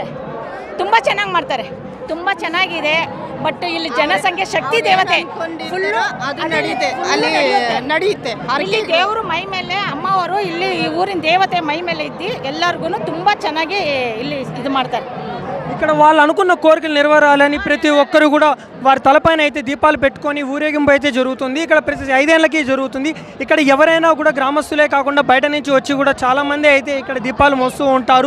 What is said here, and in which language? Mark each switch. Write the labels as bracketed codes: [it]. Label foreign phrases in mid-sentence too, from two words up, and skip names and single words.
[kn] ತುಂಬ ಚೆನ್ನಾಗಿ ಮಾಡ್ತಾರೆ, ತುಂಬ ಚೆನ್ನಾಗಿದೆ. ಬಟ್ ಇಲ್ಲಿ ಜನಸಂಖ್ಯೆ ಶಕ್ತಿ ದೇವತೆ ಫುಲ್ಲು ನಡೆಯುತ್ತೆ. ಇಲ್ಲಿ ದೇವರು ಮೈ ಮೇಲೆ ಅಮ್ಮವರು ಇಲ್ಲಿ ಊರಿನ ದೇವತೆ ಮೈ ಮೇಲೆ ಇದ್ದು ಎಲ್ಲರಿಗೂ ತುಂಬ ಚೆನ್ನಾಗಿ ಇಲ್ಲಿ ಇದು ಮಾಡ್ತಾರೆ. [te] ఇక్కడ వాళ్ళు అనుకున్న కోరికలు నెరవేరాలని ప్రతి ఒక్కరు కూడా వారి తలపైన అయితే దీపాలు పెట్టుకొని ఊరేగింపు అయితే జరుగుతుంది. ఇక్కడ ప్రతి 5 ఏళ్ళకి జరుగుతుంది. ఇక్కడ ఎవరైనా కూడా గ్రామస్తులే కాకుండా బయట నుంచి వచ్చి కూడా చాలామంది అయితే ఇక్కడ దీపాలు మోస్తూ ఉంటారు.